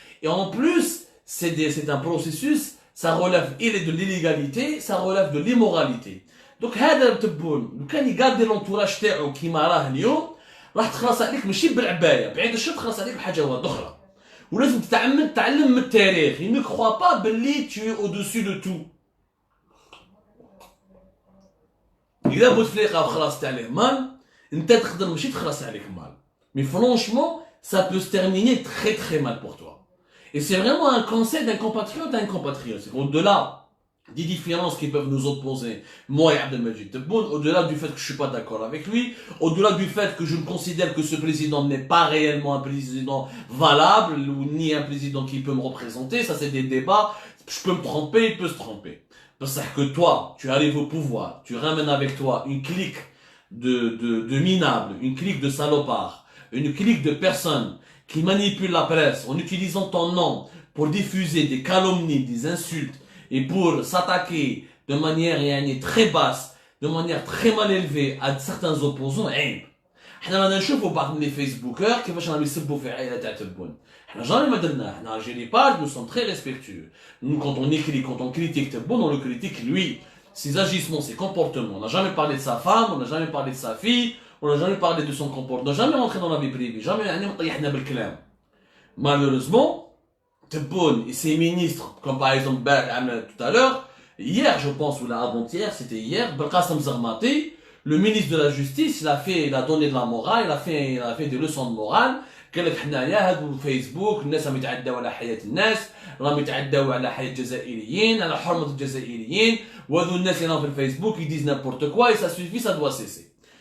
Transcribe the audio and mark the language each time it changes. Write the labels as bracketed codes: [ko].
[fr] Et en plus, c'est un processus, ça relève de l'illégalité, ça relève de l'immoralité. Donc [ar] هذا تبون لو كان يقاد لونتوراج تاعو كيما راه اليوم راح تخلص عليك ماشي بالعبايه بعيد الشر, تخلص عليك بحاجه واحده اخرى. ولازم تتعلم من التاريخ. [fr] Il ne croit pas [ar] باللي [fr] tu es au-dessus de tout. [ar] إذا بوتفليقه وخلصت عليه مال, انت تقدر ماشي تخلص عليك مال. [fr] Mais franchement, ça peut se terminer très très mal pour toi. Et c'est vraiment un conseil d'un compatriote à un compatriote. C'est au-delà des différences qui peuvent nous opposer, moi et Abdelmajid Tebboune, au-delà du fait que je suis pas d'accord avec lui, au-delà du fait que je considère que ce président n'est pas réellement un président valable, ou ni un président qui peut me représenter, ça c'est des débats, je peux me tromper, il peut se tromper. Parce que toi, tu arrives au pouvoir, tu ramènes avec toi une clique de minables, une clique de salopards, une clique de personnes qui manipulent la presse en utilisant ton nom pour diffuser des calomnies, des insultes, et pour s'attaquer de manière très basse, de manière très mal élevée à certains opposants, [ar] عيب. احنا رانا نشوفوا بعض لي فيسبوكر كيفاش راهم يسبوا في عائله تاع تبون. احنا جامي ما درناه. احنا [fr] j'ai les pages, nous sommes très respectueux. Nous quand on écrit, quand on critique Tebboune, on le critique lui, ses agissements, ses comportements. On n'a jamais parlé de sa femme, on n'a jamais parlé de sa fille, on n'a jamais parlé de son comportement, on n'a jamais rentré dans la vie privée, jamais [ar] يعني طيحنا بالكلام. [fr] Malheureusement, Tebboune et ses ministres, comme par exemple tout à l'heure, hier je pense, ou avant-hier, c'était hier, Belkacem Zarmati, le ministre de la Justice, il a donné de la morale, il a fait des leçons de morale, [ar] قال لك حنايا هادو فيسبوك الناس راهم يتعداو على حياة الناس, راهم يتعداو على حياة الجزائريين, على حرمة الجزائريين, وهذو الناس اللي راهم في الفيسبوك [fr] ils disent n'importe quoi et ça suffit, ça doit cesser.